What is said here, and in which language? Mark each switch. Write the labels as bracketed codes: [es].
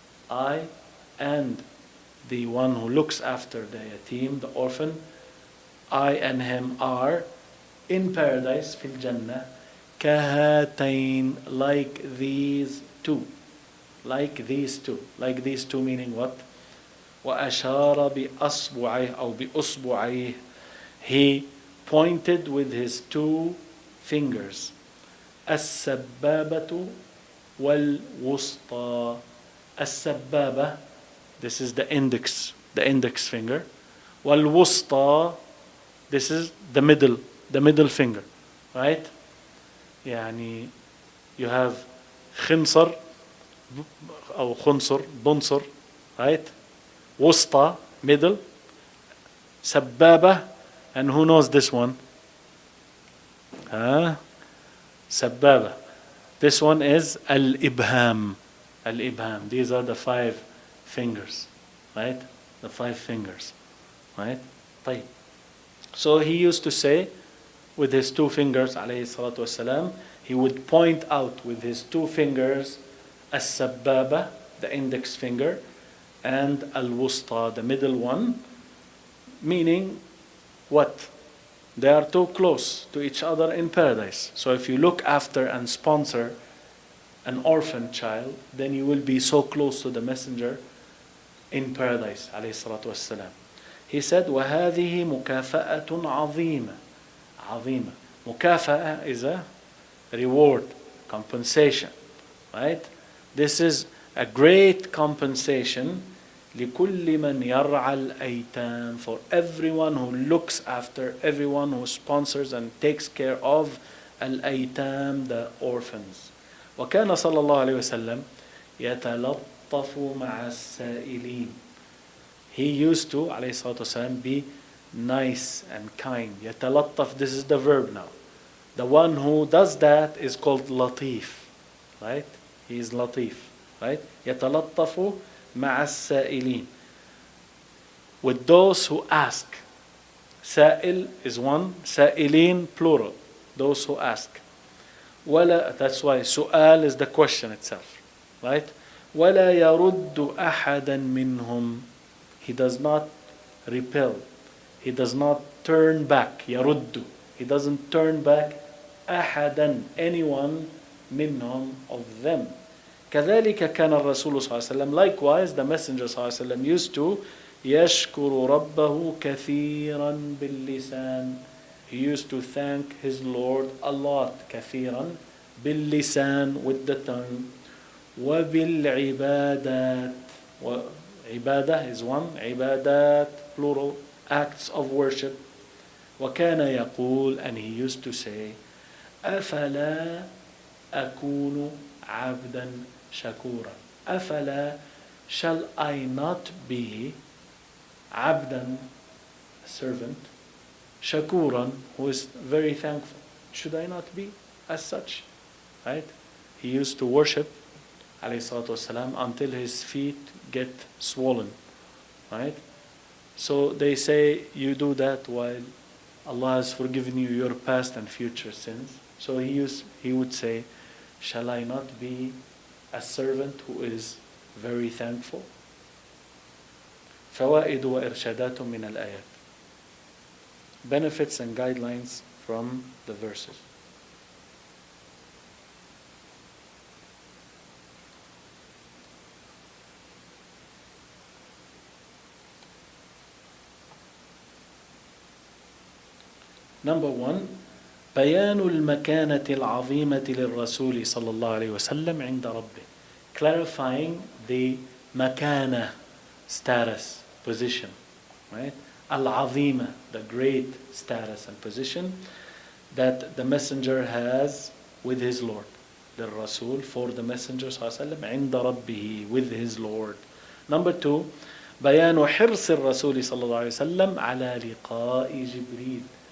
[en] I and the one who looks after the yatim, the orphan, I and him are in paradise, [ar] في الجنة, كهاتين, [en] like these two. Like these two. Like these two meaning what? [ar] وأشار بأصبعيه أو بأصبعيه. [en] He pointed with his two fingers. [ar] السبابة والوسطى. [en] السبابة, this is the index finger. والوسطى, this is the middle finger. Right? [ar] يعني [en] you have [ar] خنصر أو خنصر, بنصر, right? [en] وسطى, middle. سبابة, and who knows this one? سبابة. This one is al-ibham. Al-ibham. These are the 5 fingers, right? The 5 fingers, right? طيب. So he used to say with his 2 fingers, alayhi salatu wasalam, he would point out with his 2 fingers as-sabbaba, the index finger, and al-wusta, the middle one, meaning what? They are too close to each other in paradise. So if you look after and sponsor an orphan child, then you will be so close to the messenger in paradise, alayhi salatu wassalam. He said, [ar] وَهَذِهِ مُكَافَأَةٌ عَظِيمَةٌ. عظيمة. [en] Mukafa'a is a reward, compensation, right? This is a great compensation [ar] لكل من يرعى الأيتام, [en] for everyone who looks after, everyone who sponsors and takes care of الأيتام, the orphans. [ar] وكان صلى الله عليه وسلم يتلطف مع السائلين. [en] He used to, [ar] عليه الصلاة والسلام, [en] be nice and kind. يتلطف, this is the verb now. The one who does that is called latif, right? He is latif, right? [ar] يتلطف مع السائلين, [en] with those who ask. سائل is one, سائلين plural, those who ask. ولا, that's why سؤال is the question itself, right? [ar] ولا يرد أحدا منهم. [en] He does not repel, he does not turn back. يرد, he doesn't turn back أحدا, anyone, منهم, of them. [ar] كذلك كان الرسول صلى الله عليه وسلم, [en] likewise the messenger [ar] صلى الله عليه وسلم [en] used to [ar] يشكر ربه كثيرا باللسان. [en] He used to thank his Lord a lot, [ar] كثيرا, باللسان, [en] with the tongue, وبالعبادات, عبادة is one, عبادات plural, acts of worship. [ar] وكان يقول, [en] and he used to say, [ar] أفلا أكون عبدا شكورا. [en] أفلا, shall I not be عبدا, a servant, shakuran, who is very thankful? Should I not be as such? Right? He used to worship, alayhi salatu wasalam, until his feet get swollen. Right? So they say you do that while Allah has forgiven you your past and future sins. So he would say, shall I not be a servant who is very thankful? [ar] فوائد وإرشادات من الآيات. [en] Benefits and guidelines from the verses. Number 1, [ar] بيان المكانة العظيمة للرسول صلى الله عليه وسلم عند ربه. [en] Clarifying the makana, status, position, right? Al-Azima, the great status and position that the messenger has with his Lord. The Rasul, for the messenger صلى الله عليه وسلم, [ar] عند ربه, [en] with his Lord. Number 2, [ar] بيان حرص الرسول صلى الله عليه وسلم على لقاء جبريل.